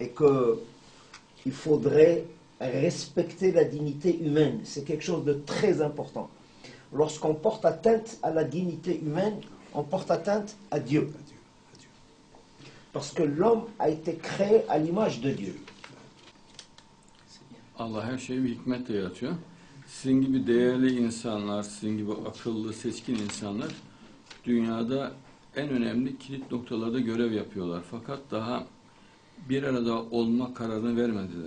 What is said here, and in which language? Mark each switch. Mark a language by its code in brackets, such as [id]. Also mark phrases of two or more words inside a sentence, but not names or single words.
[fr] Et qu'il faudrait respecter la dignité humaine. C'est quelque chose de très important. Lorsqu'on porte atteinte à la dignité humaine, on porte atteinte à Dieu. Adieu. Adieu. Parce que l'homme a été créé à l'image de Dieu. [tr] Allah her şeyi bir hikmetle yaratıyor. Sizin gibi değerli insanlar, sizin gibi akıllı, seçkin insanlar dünyada en önemli kilit noktalarda görev yapıyorlar. Fakat daha bir arada olma kararını vermediler.